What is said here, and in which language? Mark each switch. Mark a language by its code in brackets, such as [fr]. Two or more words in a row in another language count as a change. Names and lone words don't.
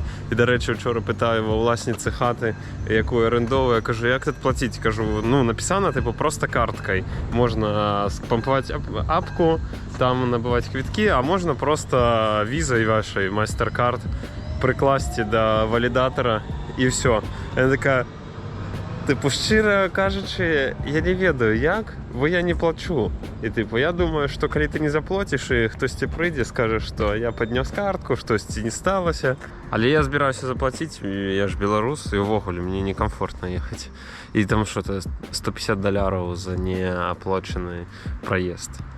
[be] І, дарэчы, учора пытаю ва ўласніцы хаты, якую арендовую, я кажу, як тут плаціць? Кажу, ну, напісана, тыпу, проста карткай. Можна спампаваць апку, там набываць квіткі, а можна проста візай вашай, MasterCard, прыкласці да валідатара, і ўсё. Яна такая: [uk] Типу, щиро кажучи, я [be] не ведаю [uk] як, бо я не плачу. І типу, я думаю, що коли ти не заплатиш і хтось тебе прийде, скаже, що я підніс картку, щось не сталося. Але я збираюся заплатити, я ж білорус, і ввогуле мені некомфортно їхати. І там що-то $150 за неоплачений проїзд.